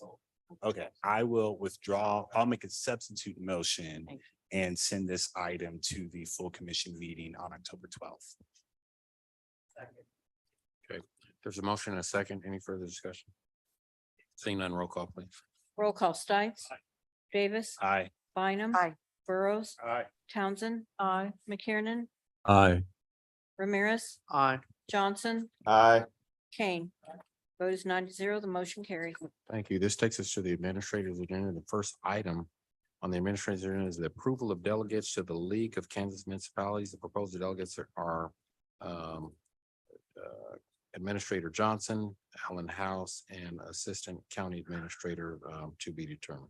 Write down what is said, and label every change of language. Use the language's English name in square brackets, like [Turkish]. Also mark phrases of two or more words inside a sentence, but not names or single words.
[English] Okay, I will withdraw. I'll make a substitute motion and send this item to the full commission meeting on October 12th. Okay, there's a motion and a second. Any further discussion? Seeing none, roll call, please. Roll call Stites. Davis. Aye. Bynum. Aye. Burrows. Aye. Townsend. Aye. McKiernan. Aye. Ramirez. Aye. Johnson. Aye. Kane. Vote is 9-0. The motion carries. Thank you. This takes us to the administrator's agenda. The first item on the administrator's agenda is the approval of delegates to the League of Kansas Municipalities. The proposed delegates are Administrator Johnson, Alan House, and Assistant County Administrator to be determined.